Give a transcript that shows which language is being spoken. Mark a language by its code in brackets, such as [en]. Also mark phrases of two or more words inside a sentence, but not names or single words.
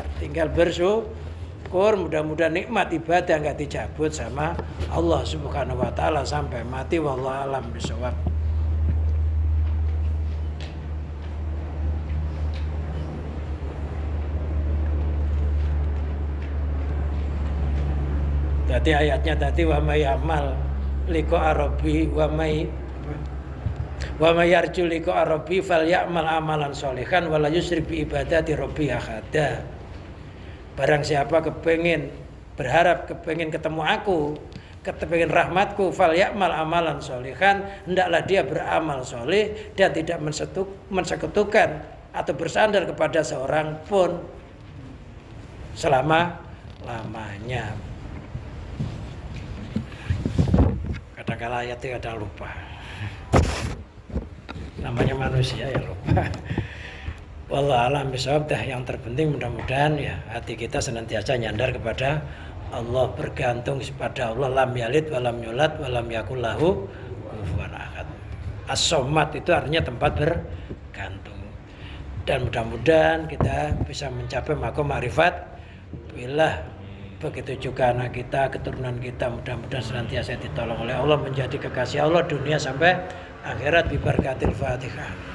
[id] Tinggal bersyukur, mudah-mudahan nikmat ibadah nggak dicabut sama Allah [ar] سبحانه وتعالى [id] sampai mati. [ar] والله أعلم بالصواب. [id] Tadi ayatnya tadi [ar] ومن أمل لقاء ربي ومن يرجو لقاء ربي فليعمل عملا صالحا ولا يشرك بعبادة ربي أحدا. [id] Barang siapa berharap kepengen ketemu aku, kepengen rahmatku, [ar] فليعمل عملا صالحا, [id] hendaklah dia beramal soleh dan tidak mensekutukan atau bersandar kepada seorang pun selama-lamanya. Kadang-kala ayat itu kadang lupa. Namanya manusia ya lupa. [ar] والله أعلم بالصواب. [id] Yang terpenting mudah-mudahan ya hati kita senantiasa nyandar kepada Allah, bergantung kepada Allah. [ar] لم يلد ولم يولد ولم يكن له كفوا أحد. [id] As-somad itu artinya tempat bergantung. Dan mudah-mudahan kita bisa mencapai makom [ar] معرفة بالله. [id] Begitu juga anak kita, keturunan kita, mudah-mudahan senantiasa ditolong oleh Allah, menjadi kekasih Allah dunia sampai akhirat [ar] ببركة الفاتحة.